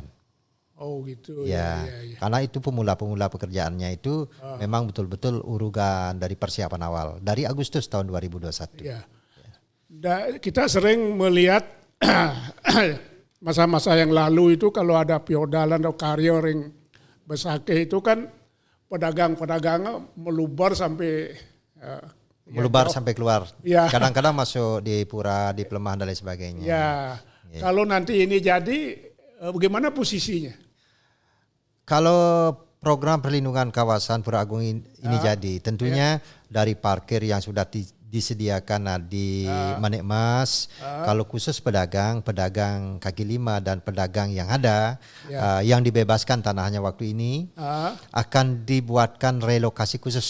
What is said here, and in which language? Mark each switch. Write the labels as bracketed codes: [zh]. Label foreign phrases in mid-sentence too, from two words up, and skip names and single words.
[id] Oh gitu. Ya. Karena itu pemula pekerjaannya itu memang betul-betul urugan dari persiapan awal dari Agustus tahun 2021. Ya. Kita sering melihat masa-masa yang lalu itu kalau ada piodalan atau karya ring Besakeh itu kan pedagang-pedagang melubar sampai sampai keluar. Ya. Kadang-kadang masuk di pura, di pelemahan dan lain sebagainya. Ya. Kalau nanti ini jadi bagaimana posisinya? Kalau program perlindungan kawasan Pura Agung ini jadi, tentunya dari parkir yang sudah disediakan di Manikmas, kalau khusus pedagang kaki lima dan pedagang yang ada, yang dibebaskan tanahnya waktu ini, akan dibuatkan relokasi khusus.